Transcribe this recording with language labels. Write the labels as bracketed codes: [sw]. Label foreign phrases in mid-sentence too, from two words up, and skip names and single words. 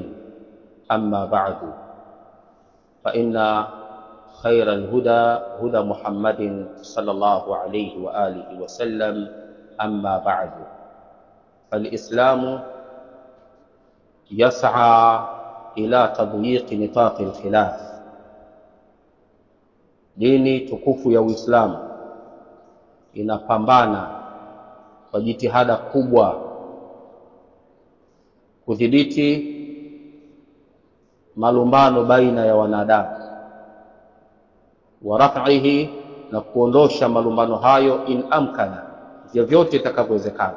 [ar] أما بعد، فإن خير الهدى هدى محمد صلى الله عليه وآله وسلم. أما بعد، فالإسلام يسعى إلى تضييق نطاق الخلاف. [sw] Dini tukufu ya Uislamu inapambana kwa jitihada kubwa kudhibiti malumbano baina ya wanadamu, [ar] ورفعه, [sw] na kuondosha malumbano hayo [ar] إن أمكن, [sw] vyovyote itakavyowezekana.